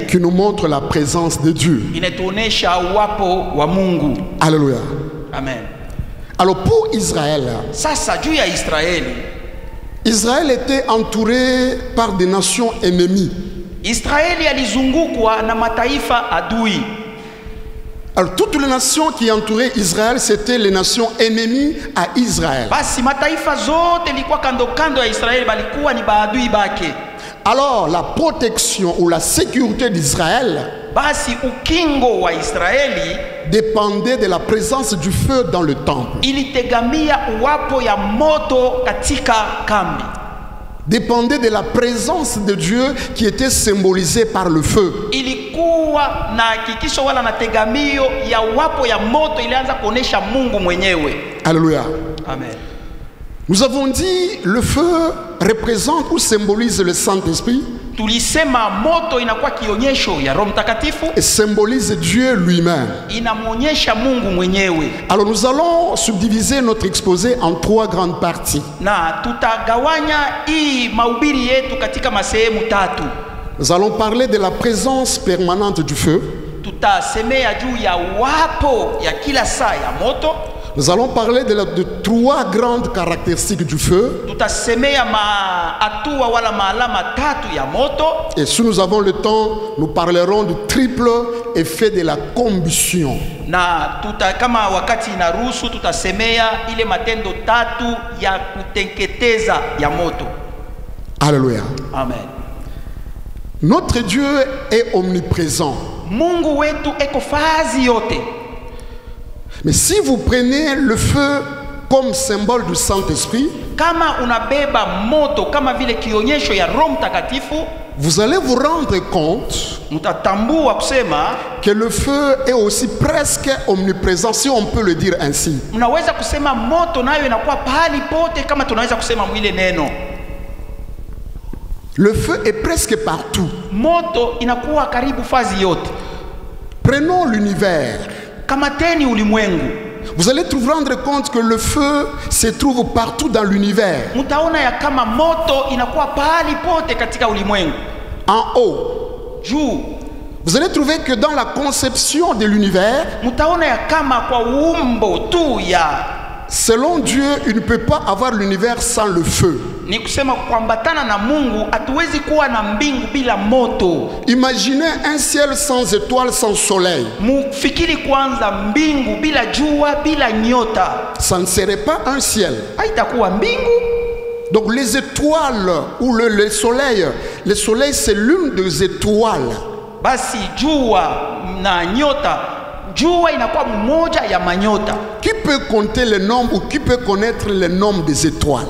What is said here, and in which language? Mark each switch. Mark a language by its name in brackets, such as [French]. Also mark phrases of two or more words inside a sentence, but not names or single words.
[French] qui nous montre la présence de Dieu. [Swahili] inatuonesha uwapo wa Mungu. [French] Alléluia. Amen. Alors pour Israël, [Swahili] Sasa juu ya Israeli, [French] Israël était entouré par des nations ennemies. [Swahili] Israeli alizungukwa na mataifa adui. [French] Alors toutes les nations qui entouraient Israël, c'était les nations ennemies à Israël. [Swahili] Basi mataifa zote ilikuwa kando kando ya Israeli balikuwa ni baadui bake. [French] Alors la protection ou la sécurité d'Israël [Swahili] Basi ukingo wa Israeli [French] dépendait de la présence du feu dans le temple. [Swahili] ilitegamia uwapo ya moto katika kambi. [French] Dépendait de la présence de Dieu qui était symbolisée par le feu. [Swahili] Ilikuwa na hakikisho wala na tegamio ya uwapo ya moto ilianza kuonesha Mungu mwenyewe. [French] Alléluia. Amen. Nous avons dit le feu représente ou symbolise le Saint-Esprit [Swahili] Tulisema moto inakuwa kionyesho ya Roho Mtakatifu, [French] et symbolise Dieu lui-même. [Swahili] inamuonyesha Mungu mwenyewe. [French] Alors nous allons subdiviser notre exposé en 3 grandes parties. [Swahili] Na tutagawanya hii mahubiri yetu katika masehemu tatu. [French] Nous allons parler de la présence permanente du feu. [Swahili] Tutasemea juu ya wapo ya kila saa ya moto. [French] Nous allons parler de 3 grandes caractéristiques du feu. [Swahili] Tutasemea hatua wala maalama tatu ya moto. [French] Et si nous avons le temps, nous parlerons du triple effet de la combustion. [Swahili] Na kama wakati inaruhusu tutasemea ile matendo tatu ya kuteketeza ya moto. [French] Alléluia. Amen. Notre Dieu est omniprésent. [Swahili] Mungu wetu eko fazi yote. [French] Mais si vous prenez le feu comme symbole du Saint-Esprit, [Swahili] kama unabeba moto kama vile kionyesho ya Roho Mtakatifu, [French] vous allez vous rendre compte [Swahili] mtatambua kusema [French] que le feu est aussi presque omniprésent, si on peut le dire ainsi. [Swahili] Mnaweza kusema moto nayo inakuwa pahali pote, kama tunaweza kusema mwile neno. [French] Le feu est presque partout. [Swahili] Moto inakuwa karibu fazi yote. [French] Prenons l'univers. [Swahili] Kamateni ulimwengu. [French] Vous allez vous rendre compte que le feu se trouve partout dans l'univers. [Swahili] Mtaona ya kama moto inakuwa pahali pote katika ulimwengu. [French] En haut, [Swahili] juu, [French] vous allez trouver que dans la conception de l'univers, [Swahili] mtaona ya kama kwa umbo tu ya, [French] selon Dieu, il ne peut pas avoir l'univers sans le feu. [Swahili] Ni kusema kuambatana na Mungu hatuwezi kuwa na mbingu bila moto. [French] Imaginez un ciel sans étoiles, sans soleil. [Swahili] Mufikiri kwanza mbingu bila jua, bila nyota. [French] Ça ne serait pas un ciel. [Swahili] Haitakuwa mbingu. [French] Donc les étoiles ou le soleil c'est l'une des étoiles. [Swahili] Basi jua na nyota, jua inakuwa mmoja ya manyota. [French] Qui peut compter le nombre ou qui peut connaître le nombre des étoiles?